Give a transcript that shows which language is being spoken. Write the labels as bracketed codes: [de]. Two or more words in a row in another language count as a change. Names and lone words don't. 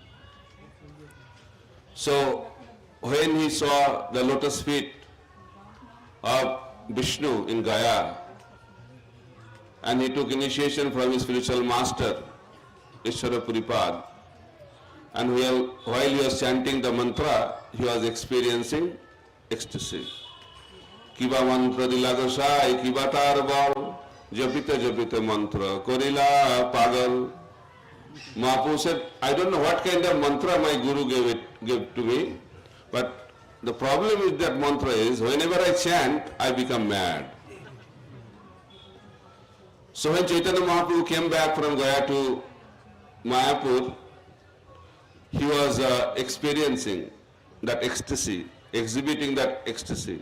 [en] So when he saw the lotus feet of Vishnu in Gaya, and he took initiation from his spiritual master, Ishvara Puripad, and while he was chanting the mantra, he was experiencing ecstasy. [bn] কিবা মন্ত্র দিলা গোসাঞি, কিবা তার বল, জপিতে জপিতে মন্ত্র, করিলা পাগল. [en] Mahaprabhu said, I don't know what kind of mantra my guru gave to me, but the problem with that mantra is, whenever I chant, I become mad. So when Chaitanya Mahaprabhu came back from Gaya to Mayapur, he was experiencing that ecstasy, exhibiting that ecstasy.